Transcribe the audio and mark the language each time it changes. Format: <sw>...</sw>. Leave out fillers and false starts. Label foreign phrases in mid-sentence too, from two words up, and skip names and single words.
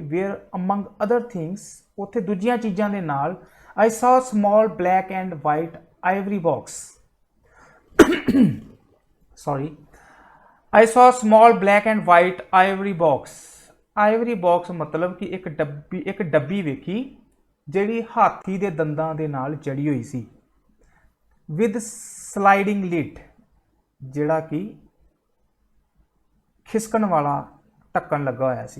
<en>where among other things,</en> <pa>ਉੱਥੇ ਦੂਜੀਆਂ ਚੀਜ਼ਾਂ ਦੇ ਨਾਲ</pa> <en>I saw a small black and white ivory box, sorry, I saw a small black and white ivory box। ivory box</en> <pa>ਮਤਲਬ ਕਿ ਇੱਕ ਡੱਬੀ ਵੇਖੀ ਜਿਹੜੀ ਹਾਥੀ ਦੇ ਦੰਦਾਂ ਦੇ ਨਾਲ ਜੜੀ ਹੋਈ ਸੀ।</pa> <en>with sliding lid,</en> <pa>ਜਿਹੜਾ ਕਿ ਖਿਸਕਣ ਵਾਲਾ ਢੱਕਣ ਲੱਗਾ ਹੋਇਆ ਸੀ।</pa>